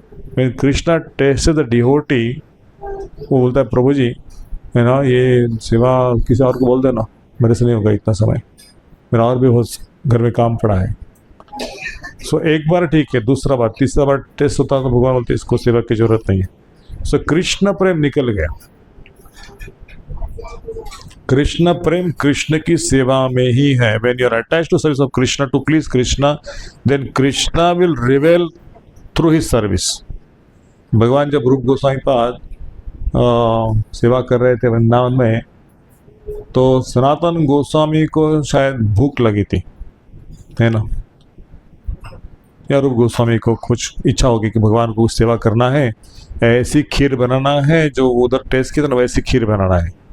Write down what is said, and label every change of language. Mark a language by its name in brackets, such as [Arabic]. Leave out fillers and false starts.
[English] When Krishna test the devotee, [Hindi] वो बोलता है प्रभु जी, है ना, ये सेवा किसी और को बोल देना, मेरे से नहीं होगा इतना समय, मेरा और भी बहुत घर में काम पड़ा है। सो एक बार ठीक है, दूसरा बार, तीसरा बार टेस्ट होता है तो भगवान बोलते इसको सेवा की जरूरत नहीं है। सो कृष्ण प्रेम निकल गया। कृष्ण प्रेम कृष्ण की सेवा में ही है। [English] When you are attached to service of Krishna to please Krishna, then Krishna will reveal through his service. [Hindi] भगवान जब रूप गोस्वामी पाद सेवा कर रहे थे वृंदावन में, तो सनातन गोस्वामी को शायद भूख लगी थी, है ना, या रूप गोस्वामी को कुछ इच्छा होगी कि भगवान को सेवा करना है, ऐसी खीर बनाना है जो उधर टेस्ट की, तो वैसी खीर बनाना है।